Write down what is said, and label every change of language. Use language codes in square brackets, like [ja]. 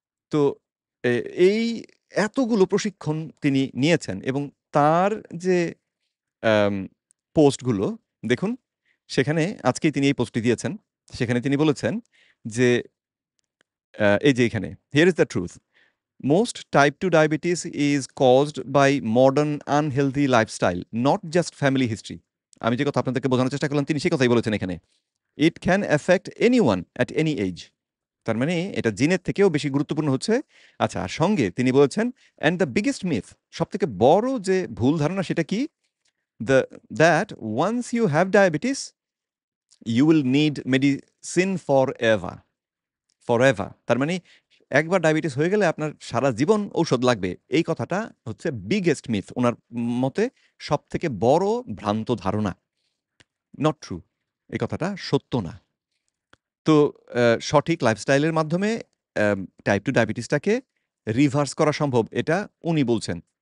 [bn] তো এ এই এতগুলো প্রশিক্ষণ তিনি নিয়েছেন এবং তার যে অ্যাম পোস্টগুলো দেখুন, সেখানে আজকেই তিনি এই পোস্টটি দিয়েছেন। সেখানে তিনি বলেছেন যে এই যে এখানে, [en] "Here is the truth. Most type 2 diabetes is caused by modern unhealthy lifestyle, not just family history. [bn] আমি যে কথা আপনাদেরকে বোঝানোর চেষ্টা করলাম তিনি সেই কথাই বলেছেন এখানে। [en] It can affect anyone at any age. [bn] তার মানে এটা জিনের থেকেও বেশি গুরুত্বপূর্ণ হচ্ছে। আচ্ছা, আর সঙ্গে তিনি বলেছেন [en] and the biggest myth, [bn] সবথেকে বড় যে ভুল ধারণা সেটা কি? [en] The that once you have diabetes, you will need medicine forever. Forever. [bn] তার মানে একবার ডায়াবেটিস হয়ে গেলে আপনার সারা জীবন ঔষধ লাগবে। এই কথাটা হচ্ছে বিগেস্ট মিথ। উনার মতে সবথেকে বড় ভ্রান্ত ধারণা। Not true. এই কথাটা সত্য না। তো সঠিক লাইফস্টাইলের মাধ্যমে টাইপ 2 ডায়াবেটিসটাকে রিভার্স করা সম্ভব এটা উনি বলছেন।